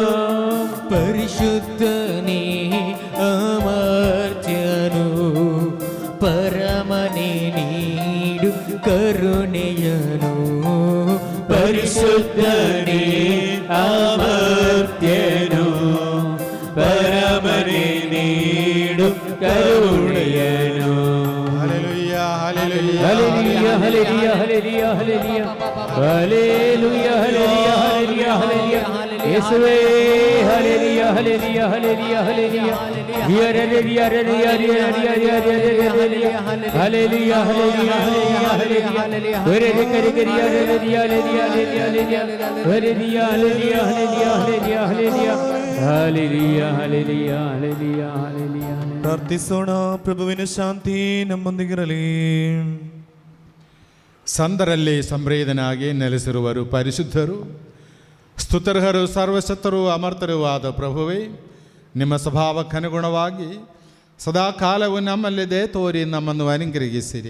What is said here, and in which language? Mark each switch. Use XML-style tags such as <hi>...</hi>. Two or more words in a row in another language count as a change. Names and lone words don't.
<kn>ಪರಿಶುದ್ಧನೇ ಅಮರ್ತ್ಯನು, ಪರಮನೆ ನೀಡು ಕರುಣೆಯನು, ಪರಿಶುದ್ಧನೇ ಅಮರ್ತ್ಯನು, ಪರಮನೆ ನೀಡು ಕರುಣೆಯನು.</kn> <ml>ഹല്ലേലൂയ ഹല്ലേലൂയ ഹല്ലേലൂയ ഹല്ലേലൂയ ഹല്ലേലൂയ ഹല്ലേലൂയ ഹല്ലേലൂയ ഹല്ലേലൂയ ഹല്ലേലൂയ യേശുവേ ഹല്ലേലൂയ ഹല്ലേലൂയ ഹല്ലേലൂയ ഹല്ലേലൂയ ഹല്ലേലൂയ ഹല്ലേലൂയ ഹല്ലേലൂയ</ml> <kn>ಪ್ರಾರ್ಥಿಸೋಣ. ಪ್ರಭುವಿನ ಶಾಂತಿ ನಮ್ಮೊಂದಿಗಿರಲಿ. ಸಂತರಲ್ಲಿ ಸಂಪ್ರೀತನಾಗಿ ನೆಲೆಸಿರುವರು ಪರಿಶುದ್ಧರು, ಸ್ತುತರ್ಹರು, ಸರ್ವಶಕ್ತರು, ಅಮರ್ತರೂ ಆದ ಪ್ರಭುವೇ, ನಿಮ್ಮ ಸ್ವಭಾವಕ್ಕನುಗುಣವಾಗಿ ಸದಾಕಾಲವು ನಮ್ಮಲ್ಲಿ ದಯೆ ತೋರಿ ನಮ್ಮನ್ನು ಅನುಗ್ರಹಿಸಿರಿ.</kn>